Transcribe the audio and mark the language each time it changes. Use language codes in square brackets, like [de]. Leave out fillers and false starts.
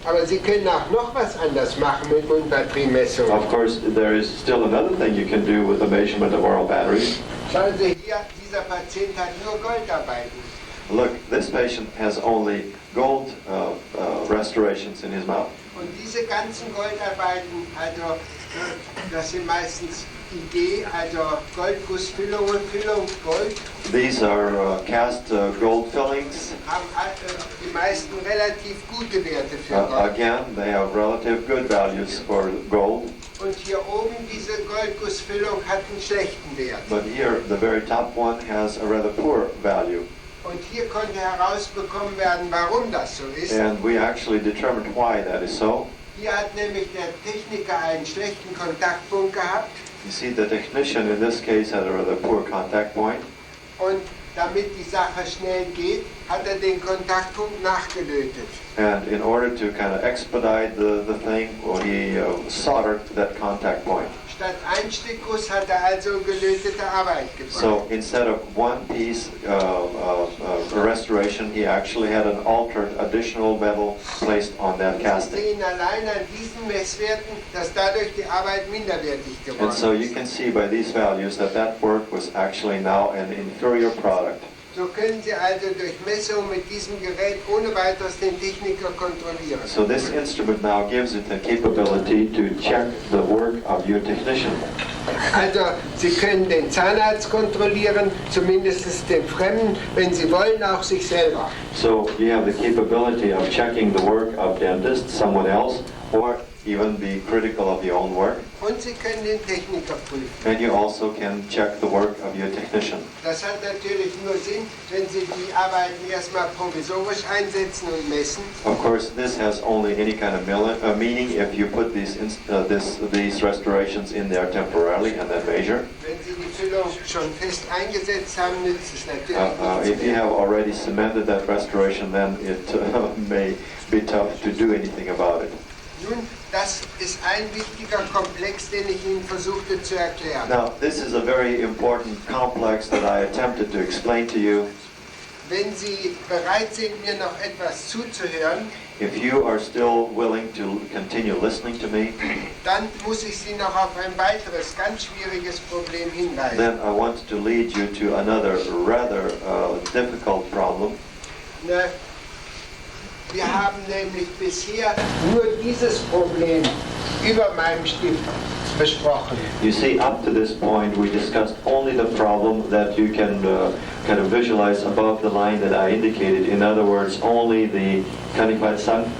[de] Aber Sie können auch noch was anders machen mit Mundbatteriemessungen. [en] Of course, there is still another thing you can do with the measurement of oral batteries. [de] Schauen Sie hier, dieser Patient hat nur Goldarbeiten. [en] Look, this patient has only gold restorations in his mouth. [de] Und diese ganzen Goldarbeiten, also das sind meistens IG, also Goldgussfüllungen, Füllung Gold, [en] These are cast gold fillings. [de] haben die meisten relativ gute Werte für Gold. [en] Again, they have relative good values for gold. [de] Und hier oben diese Goldgussfüllung hat einen schlechten Wert. [en] But here, the very top one has a rather poor value. [de] Und hier konnte herausbekommen werden, warum das so ist. [en] And we actually determined why that is so. [de] Hier hat nämlich der Techniker einen schlechten Kontaktpunkt gehabt [en] You see, the technician in this case had a rather poor contact point. [de] und damit die Sache schnell geht, hat er den Kontaktpunkt nachgelötet. [en] And in order to kind of expedite the thing, well, he soldered that contact point. [de] Statt Einstickguss hat er also gelötete Arbeit gebracht. [en] So instead of one piece restoration, he actually had an altered additional metal placed on that [de] Sie [en] casting. [de] sehen allein an diesen Messwerten, dass dadurch die Arbeit minderwertig geworden [en] And so you [de] ist. [en] can see by these values that that work was actually now an inferior product. [de] So können Sie also durch Messung mit diesem Gerät ohne weiteres den Techniker kontrollieren. [en] So this instrument now gives it the capability to check the work of your technician. [de] Also Sie können den Zahnarzt kontrollieren, zumindest den Fremden, wenn Sie wollen, auch sich selber. [en] So you have the capability of checking the work of dentists, someone else, or even be critical of your own work. [de] Und Sie können den Techniker prüfen. [en] And you also can check the work of your technician. [de] Das hat natürlich nur Sinn, wenn Sie die Arbeiten erstmal provisorisch einsetzen und messen. [en] Of course, this has only any kind of meaning if you put these restorations in there temporarily and then measure. [de] Wenn Sie die Füllung schon fest eingesetzt haben, nützt es natürlich [en] If you have already cemented that restoration, then it may be tough to do anything about it. [de] Nun, das ist ein wichtiger Komplex, den ich Ihnen versuchte zu erklären. [en] Now, this is a very important complex that I attempted to explain to you. [de] Wenn Sie bereit sind, mir noch etwas zuzuhören, [en] If you are still willing to continue listening to me, [de] dann muss ich Sie noch auf ein weiteres ganz schwieriges Problem hinweisen. [en] then I want to lead you to another rather difficult problem. [de] Ne, Wir haben nämlich bisher nur dieses Problem über meinem Stift besprochen. [en] You see, up to this point, we discussed only the problem that you can kind of visualize above the line that I indicated. In other words, only the, [de] kann ich mal sagen?